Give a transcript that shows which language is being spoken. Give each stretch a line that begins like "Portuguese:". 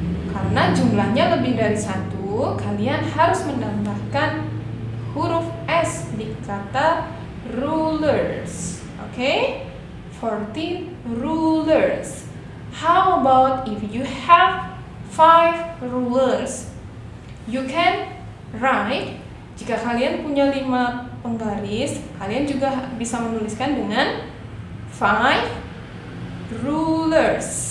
Indonesian: Karena jumlahnya lebih dari 1, kalian harus menambahkan huruf S di kata ruler.
English: rulers. Okay? 14 rulers. How about if you have 5 rulers? You can write,
Indonesian: jika kalian punya 5 penggaris, kalian juga bisa menuliskan dengan 5 rulers.